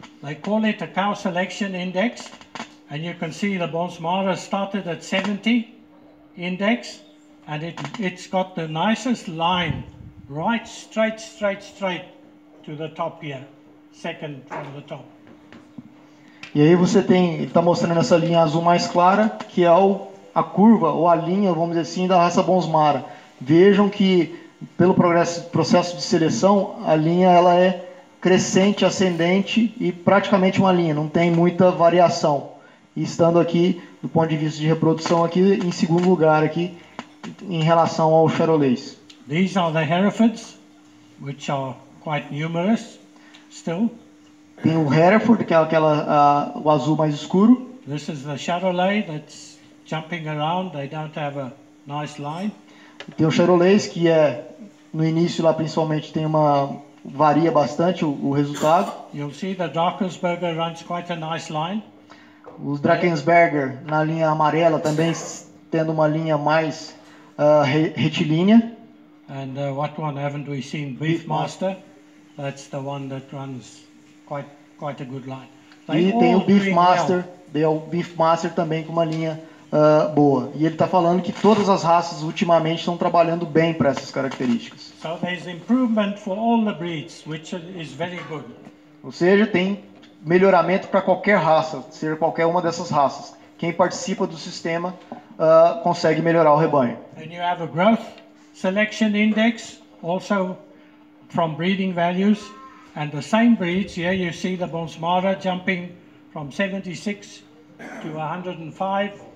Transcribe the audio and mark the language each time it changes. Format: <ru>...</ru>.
<en>They call it a cow selection index, and you can see the Bonsmara started at 70 index, and it's got the nicest line, right straight to the top here, second from the top.</en> <pt>E aí você tem, ele está mostrando essa linha azul mais clara, que é a curva, ou a linha, vamos dizer assim, da raça Bonsmara. Vejam que, pelo processo de seleção, a linha ela é crescente, ascendente e praticamente uma linha, não tem muita variação. E estando aqui, do ponto de vista de reprodução, aqui em segundo lugar, aqui, em relação ao Charolais.</pt> <en>These are the Herefords, which are quite numerous still.</en> <pt>Tem o Hereford, que é o azul mais escuro.</pt> <en>This is the Charolais that's jumping around. They don't have a nice line.</en> <pt>Tem o Charolais, que no início lá principalmente varia bastante o resultado.</pt> <en>You'll see the Drakensberger runs quite a nice line.</en> <pt>Os Drakensberger na linha amarela também tendo uma linha mais retilínea.</pt> <en>And what one haven't we seen? Beefmaster. That's the one that runs quite a good line.</en> <pt>E tem o Beefmaster também com uma linha boa. E ele está falando que todas as raças ultimamente estão trabalhando bem para essas características.</pt> <en>So there's improvement for all the breeds, which is very good.</en> <pt>Ou seja, tem melhoramento para qualquer raça, seja qualquer uma dessas raças. Quem participa do sistema consegue melhorar o rebanho.</pt> <en>And you have a growth selection index, also from breeding values, and the same breeds. Here you see the Bonsmara jumping from 76 to 105.</en>